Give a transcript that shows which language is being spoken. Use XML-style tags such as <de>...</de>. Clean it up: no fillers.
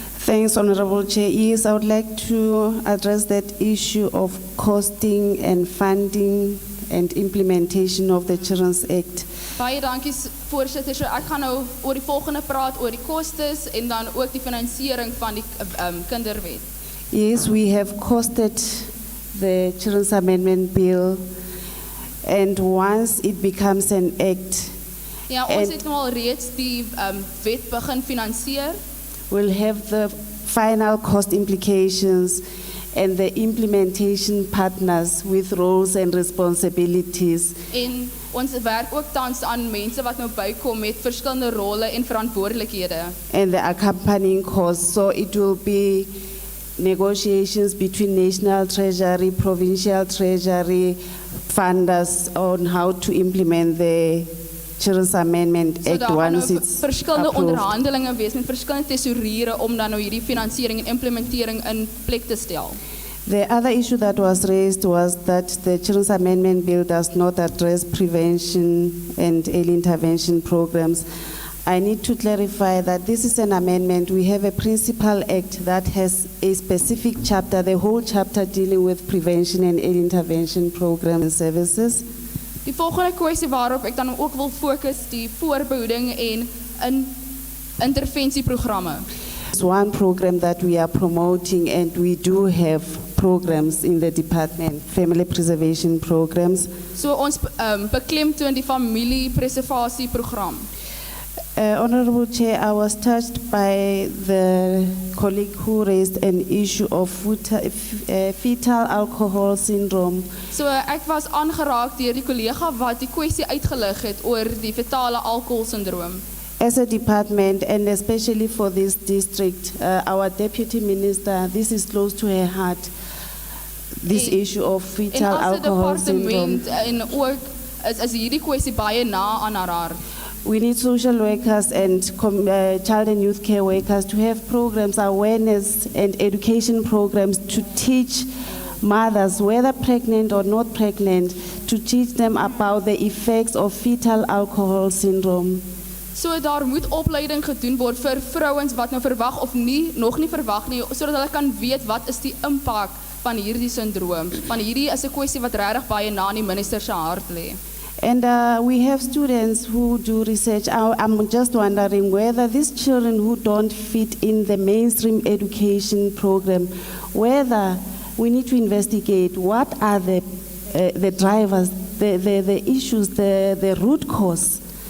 <en>Thanks, Honorable Chair. Yes, I would like to address that issue of costing and funding and implementation of the Children's Act.</en> <af>Baie dankie voorsitter. So ek gaan nou oor die volgende praat oor die kostes en dan ook die finansiering van die kinderwet.</af> <en>Yes, we have costed the Children's Amendment Bill, and once it becomes an act,</en> <af>Ja, ons het nou al reeds die wet begin finansier.</af> <en>we'll have the final cost implications and the implementation partners with roles and responsibilities.</en> <af>En ons werk ook tans aan mense wat nou bykom met verskillende rolle en verantwoordelikhede.</af> <en>And the accompanying costs. So it will be negotiations between National Treasury, Provincial Treasury, funders on how to implement the Children's Amendment</en> <af>So</af> <en>Act</en> <af>daar gaan</af> <en>once</en> <af>nou</af> <en>it's</en> <af>verskillende</af> <en>approved.</en> <af>onderhandelinge wees met verskillende tesouriere om dan nou hierdie finansiering en implementering in plek te stel.</af> <en>The other issue that was raised was that the Children's Amendment Bill does not address prevention and early intervention programs. I need to clarify that this is an amendment. We have a principal act that has a specific chapter, the whole chapter dealing with prevention and early intervention programs and services.</en> <af>Die volgende kwessie waarop ek dan ook wil fokus, die voorbehoeding en intervensieprogramme.</af> <en>It's one program that we are promoting, and we do have programs in the department, family preservation programs.</en> <af>So ons beklemtoon die familiepreservasieprogram.</af> <en>Honorable Chair, I was touched by the colleague who raised an issue of fetal alcohol syndrome.</en> <af>So ek was aangeraak deur die kollega wat die kwessie uitgelig het oor die fetale alkoholsindroom.</af> <en>As a department, and especially for this district, our deputy minister, this is close to her heart, this issue of fetal alcohol syndrome.</en> <af>En ook is hierdie kwessie baie na aan haar hart.</af> <en>We need social workers and child and youth care workers to have programs, awareness and education programs to teach mothers, whether pregnant or not pregnant, to teach them about the effects of fetal alcohol syndrome.</en> <af>So daar moet opleiding gedoen word vir vrouens wat nou verwag of nog nie verwag nie, sodat hulle kan weet wat is die impak van hierdie syndroom. Want hierdie is 'n kwessie wat regtig baie na aan die minister se hart lê.</af> <en>And we have students who do research. I'm just wondering whether these children who don't fit in the mainstream education program, whether we need to investigate what are the drivers, the issues, the root cause.</en>